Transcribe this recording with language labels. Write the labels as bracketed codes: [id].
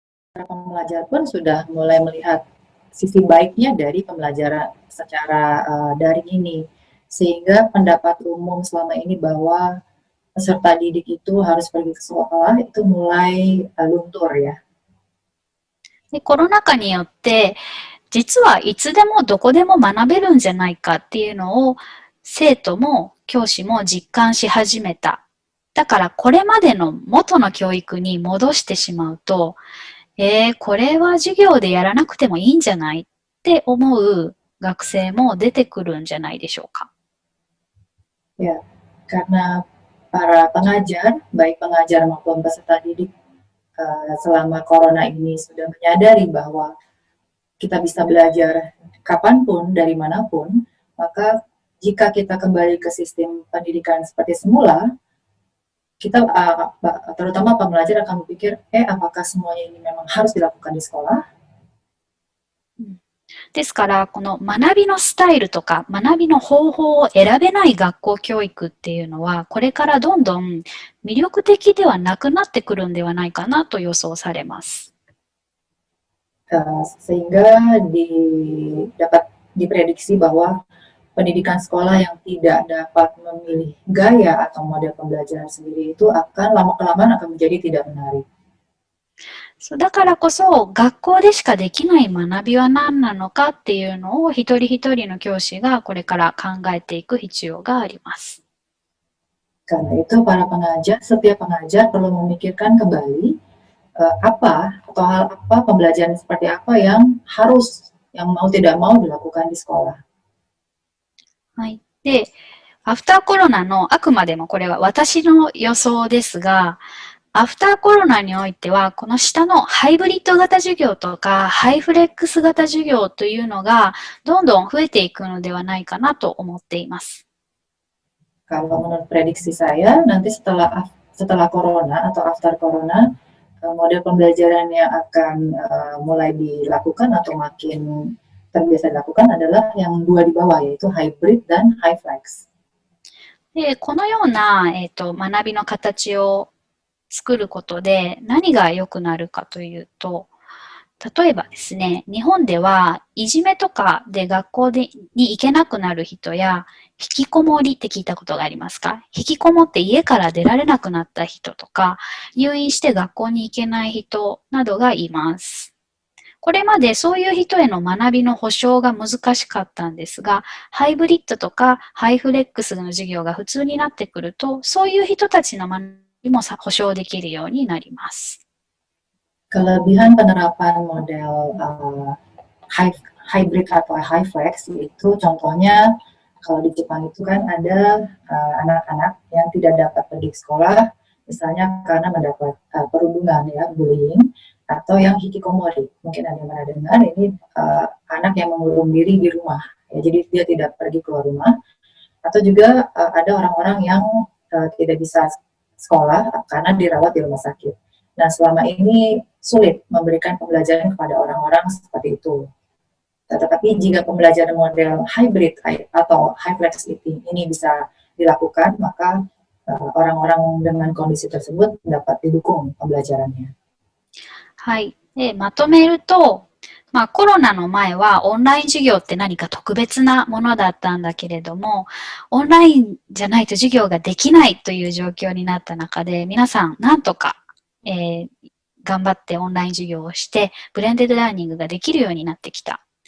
[id] Para pembelajar pun sudah mulai melihat sisi baiknya dari pembelajaran secara daring ini, sehingga pendapat umum selama ini bahwa peserta didik itu harus pergi ke sekolah itu mulai luntur ya. [ja] でコロナ禍によって、実はいつでもどこでも学べるんじゃないかっていうのを生徒も教師も実感し始めた。だからこれまでの元の教育に戻してしまうと、これは授業でやらなくてもいいんじゃないって思う学生も出てくるんじゃないでしょうか。 [id] Ya, karena para pengajar, baik pengajar maupun peserta didik selama corona ini sudah menyadari bahwa kita bisa belajar kapanpun, dari manapun, maka jika kita kembali ke sistem pendidikan seperti semula, kita terutama pembelajar akan berpikir, apakah semuanya ini memang harus dilakukan di sekolah? [ja] ですから、この学びのスタイルとか学びの方法を選べない学校教育っていうのは、これからどんどん魅力的ではなくなってくるんではないかなと予想されます。 [id] Sehingga dapat diprediksi bahwa pendidikan sekolah yang tidak dapat memilih gaya atau model pembelajaran sendiri itu akan lama-kelamaan akan menjadi tidak menarik. [ja] そうだからこそ学校でしかできない学びは何なのかっていうのを一人一人の教師がこれから考えていく必要があります。 [id] Karena itu setiap pengajar perlu memikirkan kembali apa atau hal apa pembelajaran seperti apa yang mau tidak mau dilakukan di sekolah. [ja] はい。で、アフターコロナのあくまでもこれは私の予想ですが、アフターコロナにおいては、この下のハイブリッド型授業とか、ハイフレックス型授業というのが、どんどん増えていくのではないかなと思っています。 [id] Kalau menurut prediksi saya, nanti setelah corona atau [en] after corona, [id] model pembelajaran yang akan mulai dilakukan atau makin terbiasa dilakukan adalah yang dua di bawah, yaitu hybrid dan high flex. [ja] で、このような、学びの形を作ることで何が良くなるかというと、例えばですね、日本ではいじめとかで学校に行けなくなる人や、引きこもりって聞いたことがありますか？引きこもって家から出られなくなった人とか、入院して学校に行けない人などがいます。これまでそういう人への学びの保障が難しかったんですが、ハイブリッドとかハイフレックスの授業が普通になってくると、そういう人たちの学びも保障できるようになります。 [id] Kelebihan penerapan model hybrid atau high flex itu contohnya kalau di Jepang itu kan ada anak-anak yang tidak dapat pergi ke sekolah, misalnya karena mendapat perundungan ya, bullying, atau yang hikikomori. Mungkin ada yang pernah dengar, ini anak yang mengurung diri di rumah, ya, jadi dia tidak pergi keluar rumah. Atau juga ada orang-orang yang tidak bisa sekolah karena dirawat di rumah sakit. Nah, selama ini sulit memberikan pembelajaran kepada orang-orang seperti itu. Tetapi jika pembelajaran model hybrid atau high flex ini bisa dilakukan, maka orang-orang dengan kondisi tersebut dapat didukung pembelajarannya. [ja] はい。で、まとめると、コロナの前はオンライン授業って何か特別なものだったんだけれども、オンラインじゃないと授業ができないという状況になった中で、皆さんなんとか頑張ってオンライン授業をして、ブレンデッドラーニングができるようになってきた。